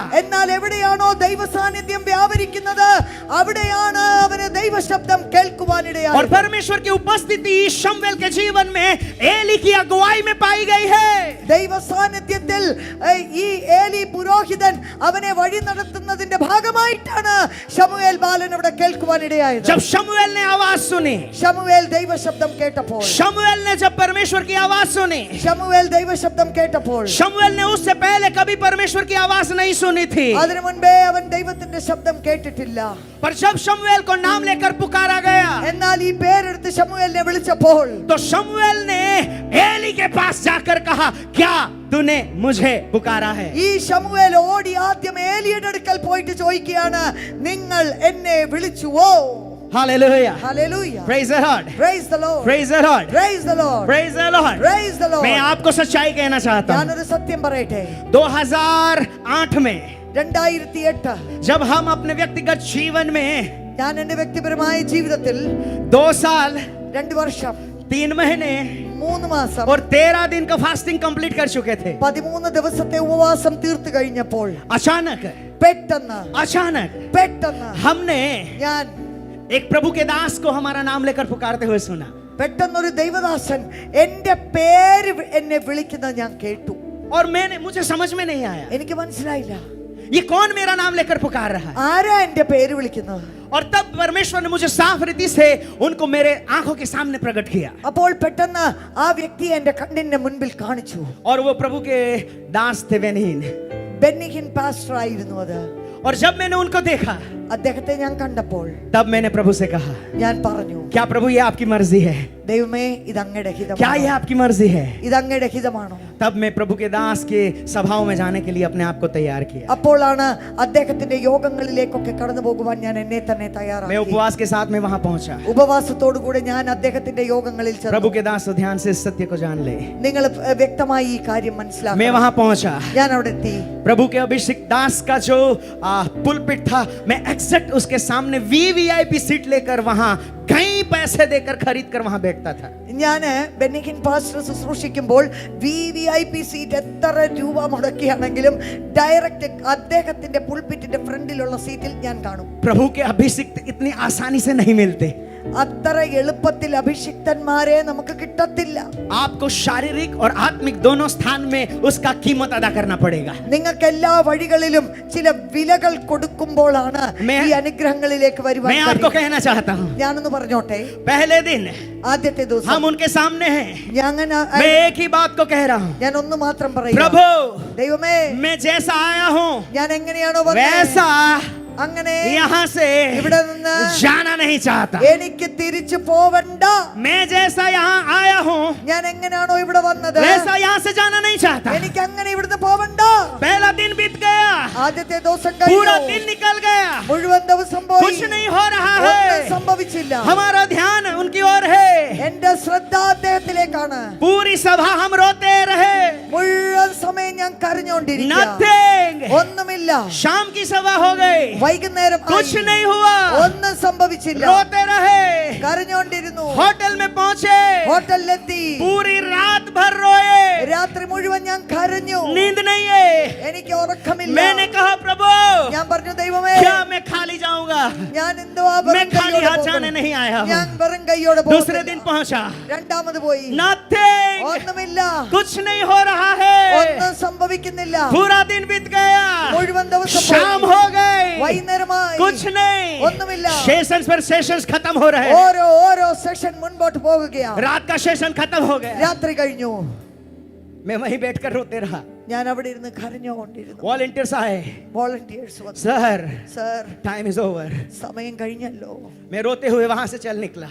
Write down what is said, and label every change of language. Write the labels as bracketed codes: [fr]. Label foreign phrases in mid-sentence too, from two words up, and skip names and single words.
[ml] എന്നാൽ എവിടെയാണോ ദൈവ സാന്നിധ്യം വ്യാപരിക്കുന്നത് അവിടെയാണ് അവന് ദൈവ ശബ്ദം [hi] और [ml] കേൾക്കുവാനിടയായത്. [hi] परमेश्वर की उपस्थिति शमूएल के जीवन में एली की अगुवाई में पाई गई है. [ml] ദൈവ സാന്നിധ്യത്തിൽ ഈ ഏലി പുരോഹിതൻ അവനെ വഴി നടത്തുന്നതിന്റെ ഭാഗമായിട്ടാണ് ശമൂവേൽ ബാലൻ അവിടെ കേൾക്കുവാനിടയായത്. [hi] जब शमूएल ने आवाज सुनी, [ml] ശമൂവേൽ ദൈവ ശബ്ദം കേട്ടപ്പോൾ, [hi] शमूएल ने जब परमेश्वर की आवाज सुनी, [ml] ശമൂവേൽ ദൈവ ശബ്ദം കേട്ടപ്പോൾ, [hi] शमूएल ने उससे पहले कभी परमेश्वर की आवाज नहीं सुनी थी. [ml] അതിനു മുൻപേ അവൻ ദൈവത്തിന്റെ ശബ്ദം കേട്ടിട്ടില്ല. [hi] पर जब शमूएल को नाम लेकर पुकारा गया, [ml] എന്നാൽ ഈ പേരെടുത്ത് ശമൂവേലിനെ വിളിച്ചപ്പോൾ, [hi] तो शमूएल ने एली के पास जाकर कहा, क्या तूने मुझे पुकारा है? [ml] ഈ ശമൂവേൽ ഓടി ആദ്യം ഏലിയുടെ അടുക്കൽ പോയിട്ട് ചോദിക്കുകയാണ്, നിങ്ങൾ എന്നെ വിളിച്ചുവോ? [hi] हालेलुया. [ml] ഹല്ലേലൂയ. [en] Praise the Lord. Praise the Lord. Praise the Lord. Praise the Lord. Praise the Lord. Praise the Lord. [hi] मैं आपको सच्चाई कहना चाहता हूं. [ml] ഞാനൊരു സത്യം പറയട്ടെ. [hi] 2008 में [ml] 2008 [hi] जब हम अपने व्यक्तिगत जीवन में [ml] ഞാൻ എന്റെ വ്യക്തിപരമായ ജീവിതത്തിൽ [hi] 2 साल [ml] 2 വർഷം [hi] 3 महीने [ml] 3 മാസം [hi] और 13 दिन का [en] fasting complete [hi] कर चुके थे, [ml] 13 ദിവസത്തെ ഉപവാസം തീർത്തു കഴിഞ്ഞപ്പോൾ [hi] अचानक [ml] പെട്ടെന്ന് [hi] हमने [ml] ഞാൻ [hi] एक प्रभु के दास को हमारा नाम लेकर पुकारते हुए सुना. [ml] പെട്ടെന്നൊരു ദൈവദാസൻ എന്റെ പേര് എന്നെ വിളിക്കുന്നത് ഞാൻ കേട്ടു. [hi] और मुझे समझ में नहीं आया [ml] എനിക്ക് മനസ്സിലായില്ല, [hi] ये कौन मेरा नाम लेकर पुकार रहा है. [ml] ആരാ എന്റെ പേര് വിളിക്കുന്നത്? [hi] और तब परमेश्वर ने मुझे साफ रीति से उनको मेरे आंखों के सामने प्रकट किया. [ml] അപ്പോൾ പെട്ടെന്ന് ആ വ്യക്തി എന്റെ കണ്ണിന്റെ മുൻപിൽ കാണിച്ചു. [hi] और वो प्रभु के दास थे बेनिहीन. [ml] ബെന്നിഹിൻ പാസ്റ്റർ ആയിരുന്നു അത്. [hi] और जब मैंने उनको देखा [ml] അദ്ദേഹത്തെ ഞാൻ കണ്ടപ്പോൾ [hi] तब मैंने प्रभु से कहा, [ml] ഞാൻ പറഞ്ഞു, [hi] क्या प्रभु ये आपकी मर्जी है? [ml] ദൈവമേ ഇത് അങ്ങയുടെ [hi] क्या [ml] ഹിതമാണോ? [hi] ये आपकी मर्जी है? [ml] ഇത് അങ്ങയുടെ ഹിതമാണോ? [hi] तब मैं प्रभु के दास के सभाओं में जाने के लिए अपने आप को तैयार किया। [ml] അപ്പോഴാണ് അദ്ദേഹത്തിന്റെ യോഗങ്ങളിലേക്കൊക്കെ കടന്നു പോകുവാൻ ഞാൻ എന്നെ തന്നെ [hi] मैं [ml] തയ്യാറാക്കി. [hi] उपवास के साथ में वहां पहुंचा। [ml] ഉപവാസത്തോടു കൂടെ ഞാൻ അദ്ദേഹത്തിന്റെ യോഗങ്ങളിൽ ചെന്നു. [hi] प्रभु के दास ध्यान से इस सत्य को जान ले। [ml] നിങ്ങൾ വ്യക്തമായി ഈ കാര്യം [hi] मैं [ml] മനസ്സിലാക്കണം. [hi] वहां पहुंचा। [ml] ഞാൻ അവിടെ എത്തി. [hi] प्रभु के अभिषेक दास का जो पुलपिट था, मैं एग्जैक्ट उसके सामने [en] VVIP seat [hi] लेकर वहां कई पैसे देकर खरीद कर वहां बैठता था। [ml] ഞാൻ ബെന്നിക്കിൻ പാസ്റ്റർ ശുശ്രൂഷിക്കുമ്പോൾ [en] VVIP seat [ml] എത്ര രൂപ മുടക്കിയാണെങ്കിലും ഡയറക്റ്റ് അദ്ദേഹത്തിന്റെ പുൾപിറ്റിന്റെ ഫ്രണ്ടിലുള്ള സീറ്റിൽ ഞാൻ കാണും. [hi] प्रभु के अभिषेक इतनी आसानी से नहीं मिलते। [ml] അത്ര എളുപ്പത്തിൽ അഭിഷിക്തന്മാരെ നമുക്ക് കിട്ടത്തില്ല. [hi] आपको शारीरिक और आत्मिक दोनों स्थान में उसका कीमत अदा करना पड़ेगा। [ml] നിങ്ങൾക്ക് എല്ലാ വഴികളിലും ചില വിലകൾ കൊടുക്കുമ്പോഴാണ് ഈ അനുഗ്രഹങ്ങളിലേക്ക് വരുവാൻ [hi] मैं आपको कहना चाहता हूँ, [ml] ഞാനൊന്ന് പറഞ്ഞോട്ടെ. [hi] पहले दिन [ml] ആദ്യത്തെ ദിവസം [hi] हम उनके सामने हैं। [ml] ഞാൻ [hi] मैं एक ही बात को कह रहा हूँ, [ml] ഞാൻ ഒന്ന് മാത്രം പറയാം. [hi] प्रभु [ml] ദൈവമേ, [hi] मैं जैसा आया हूँ [ml] ഞാൻ എങ്ങനെയാണോ വന്നത് [hi] वैसा [ml] അങ്ങനെ [hi] यहाँ से [ml] ഇവിടെ നിന്ന് [hi] जाना नहीं चाहता। [ml] എനിക്ക് തിരിച്ചു പോവണ്ട. [hi] मैं जैसा यहाँ आया हूँ [ml] ഞാൻ എങ്ങനെയാണോ ഇവിടെ വന്നത് [hi] वैसा यहाँ से जाना नहीं चाहता। [ml] എനിക്ക് അങ്ങനെ ഇവിടുന്ന് പോവണ്ട. [hi] पहला दिन बीत गया, [ml] ആദ്യത്തെ ദിവസം [hi] पूरा [ml] കഴിഞ്ഞു. [hi] दिन निकल गया, [ml] മുഴുവൻ ദിവസം പോയി. [hi] कुछ नहीं हो रहा [ml] ഒന്നും [hi] है। [ml] സംഭവിച്ചില്ല. [hi] हमारा ध्यान उनकी ओर है। [ml] എന്റെ ശ്രദ്ധ അദ്ദേഹത്തിലേക്കാണ്. [hi] पूरी सभा हम रोते रहे, [ml] മുഴുവൻ സമയം ഞാൻ കരഞ്ഞോണ്ടിരിക്കുക. [hi] नथिंग। [ml] ഒന്നുമില്ല. [hi] शाम की सभा हो गई, [ml] വൈകുന്നേരം ആയി. [hi] कुछ नहीं हुआ, [ml] ഒന്നും സംഭവിച്ചില്ല. [hi] रोते रहे। [ml] കരഞ്ഞോണ്ടിരുന്നു. [hi] होटल में पहुंचे, [ml] ഹോട്ടലിലെത്തി. [hi] पूरी रात भर रोए, [ml] രാത്രി മുഴുവൻ ഞാൻ കരഞ്ഞു. [hi] नींद नहीं है। [ml] എനിക്ക് ഉറക്കമില്ല. [hi] मैंने कहा, प्रभु [ml] ഞാൻ പറഞ്ഞു, ദൈവമേ, [hi] क्या मैं खाली जाऊंगा? [ml] ഞാൻ എന്തുവാ [hi] मैं [ml] വെറും [hi] खाली [ml] കൈയോടെ [hi] हाथ जाने [ml] പോകുന്നത്? [hi] नहीं आया [ml] ഞാൻ [hi] हूँ। [ml] വെറും കൈയോടെ [hi] दूसरे दिन [ml] പോകുന്നില്ല. [hi] पहुंचा, [ml] രണ്ടാമത് പോയി. [hi] नथिंग, [ml] ഒന്നുമില്ല. [hi] कुछ नहीं हो रहा है। [ml] ഒന്നും സംഭവിക്കുന്നില്ല. [hi] पूरा दिन बीत गया, [ml] മുഴുവൻ ദിവസം [hi] शाम [ml] പോയി. [hi] हो गई, [ml] വൈകുന്നേരമായി. [hi] कुछ नहीं, [ml] ഒന്നുമില്ല. [hi] सेशंस पर सेशंस खत्म हो रहे हैं। [ml] ഓരോ സെഷൻ മുൻപോട്ട് പോകുകയാണ്. [hi] रात का सेशन खत्म हो गया, [ml] രാത്രി കഴിഞ്ഞു. [hi] मैं वहीं बैठकर रोते रहा। [ml] ഞാൻ അവിടെ ഇരുന്ന് കരഞ്ഞുകൊണ്ടിരുന്നു. [hi] वॉलंटियर्स आए, [ml] വോളണ്ടിയേഴ്സ് വന്നു. [hi] सर [ml] സർ, [en] time is over. [ml] സമയം കഴിഞ്ഞല്ലോ. [hi] मैं रोते हुए वहां से चल निकला।